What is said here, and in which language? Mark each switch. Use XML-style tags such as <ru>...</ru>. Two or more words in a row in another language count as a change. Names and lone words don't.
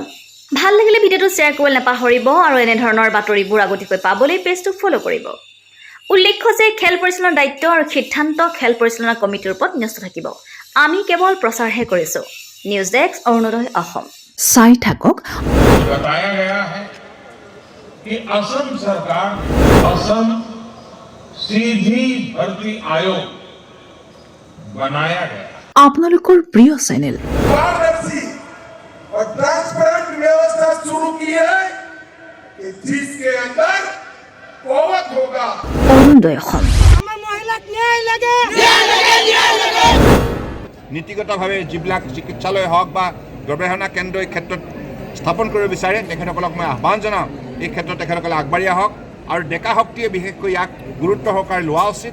<as>ভাল লাগিলে ভিডিঅ'টো শ্বেয়াৰ কৰিবলৈ নাপাহৰিব আৰু এনেধৰণৰ বাতৰিবোৰ আগতীয়াকৈ পাবলৈ পেজটো ফ'ল' কৰিব। উল্লেখ্য যে খেল পৰিচালনাৰ দায়িত্ব আৰু সিদ্ধান্ত খেল পৰিচালনা কমিটিৰ ওপৰত ন্যস্ত থাকিব। আমি কেৱল প্ৰচাৰহে কৰিছোঁ। নিউজ ডেস্ক, অৰুণোদয় অসম। চাই থাকক।</as> <hi>बताया गया है कि असम सरकार असम सीधी भर्ती आयोग बनाया गया।</hi> <as>আপোনালোকৰ প্ৰিয় চেনেল</as> <hi>पारदर्शी और ट्रांसपेरेंट व्यवस्था शुरू की है कि जिसके अंदर कोवत होगा।</hi> <as>অৰুণোদয় অসম। নীতিগতভাৱে যিবিলাক চিকিৎসালয় হওক বা গৱেষণা কেন্দ্ৰ এই ক্ষেত্ৰত স্থাপন কৰিব বিচাৰে তেখেতসকলক মই আহ্বান জনাওঁ, এই ক্ষেত্ৰত তেখেতসকলে আগবাঢ়ি আহক আৰু ডেকা শক্তিয়ে বিশেষকৈ ইয়াক গুৰুত্ব সহকাৰে লোৱা উচিত।</as>